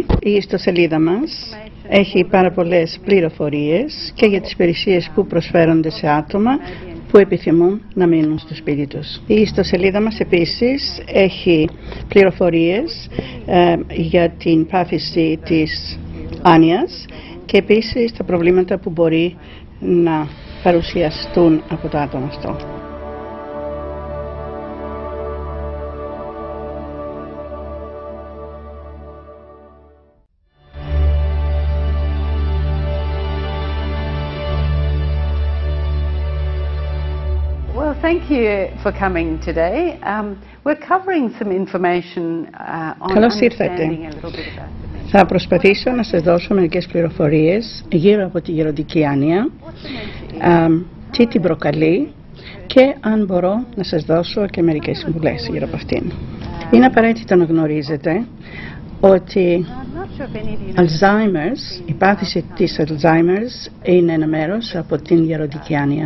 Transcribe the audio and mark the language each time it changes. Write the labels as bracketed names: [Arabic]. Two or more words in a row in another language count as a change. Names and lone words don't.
[Greek] Η ιστοσελίδα μας έχει πάρα πολλές πληροφορίες και για τις υπηρεσίες που προσφέρονται σε άτομα που επιθυμούν να μείνουν στο σπίτι τους. Η ιστοσελίδα μας επίσης έχει πληροφορίες για την πάθηση της άνοιας και επίσης τα προβλήματα που μπορεί να παρουσιαστούν από το άτομο αυτό. [English] Well, thank you for coming today. We're covering some information on understanding a little bit about dementia. [Greek] Θα προσπαθήσω να σας δώσω μερικές πληροφορίες γύρω από τη γεροντική άνοια, τι την προκαλεί και αν μπορώ να σας δώσω και μερικές συμβουλές γύρω από αυτήν. Είναι απαραίτητο να γνωρίζετε ότι Alzheimer's, η πάθηση της Alzheimer's είναι ένα μέρος από την γεροντική άνοια.